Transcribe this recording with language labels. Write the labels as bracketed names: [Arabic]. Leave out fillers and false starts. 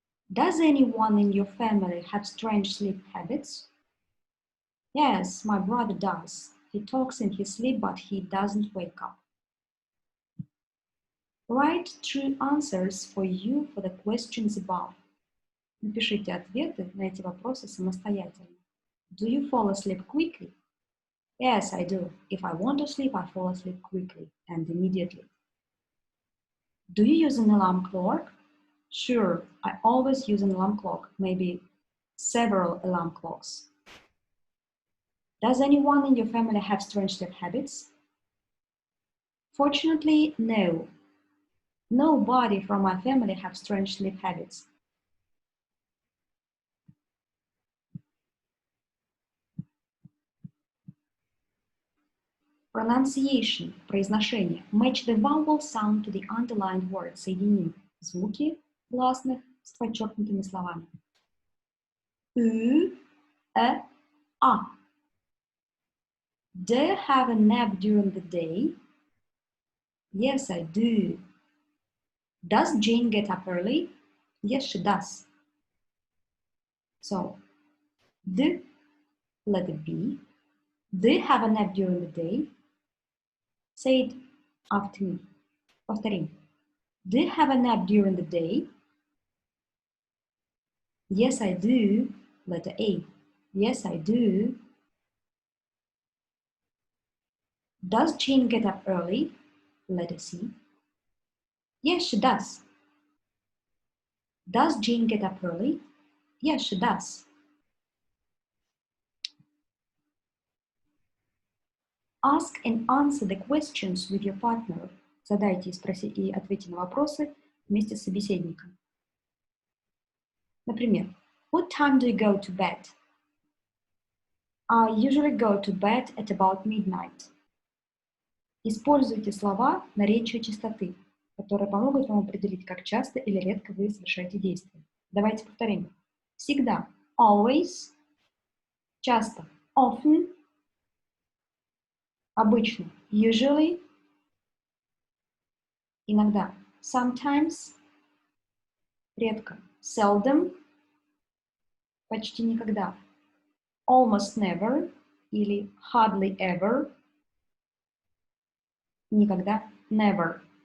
[English] Does anyone in your family have strange sleep habits? Yes, my brother does. He talks in his sleep, but he doesn't wake up. Write true answers for you for the questions above. [Russian] Напишите ответы на эти вопросы самостоятельно. [English] Do you fall asleep quickly? Yes, I do. If I want to sleep, I fall asleep quickly and immediately. Do you use an alarm clock? Sure, I always use an alarm clock, maybe several alarm clocks. Does anyone in your family have strange sleep habits? Fortunately, no. Nobody from my family have strange sleep habits. Pronunciation, произношение. Match the vowel sound to the underlined word. [Russian] Соедини звуки гласных с подчеркнутыми словами. [English] U, A, A. Do you have a nap during the day? Yes, I do. Does Jane get up early? Yes, she does. So, do, letter B. Do you have a nap during the day? Say it after me. [Russian] Повторим. [English] Do you have a nap during the day? Yes, I do. Letter A. Yes, I do. Does Jane get up early? Letter C. Yes, she does. Does Jane get up early? Yes, she does. Ask and answer the questions with your partner. [Russian] Задайте и ответьте на вопросы вместе с собеседником. [English] Например, what time do you go to bed? I usually go to bed at about midnight. [Russian] Используйте слова наречия частоты, которые помогут вам определить, как часто или редко вы совершаете действия. Давайте повторим. Всегда. Always. Часто. Often. Обычно. Usually. Иногда. [English] sometimes, редко, seldom, почти никогда, almost never или hardly ever, никогда, never.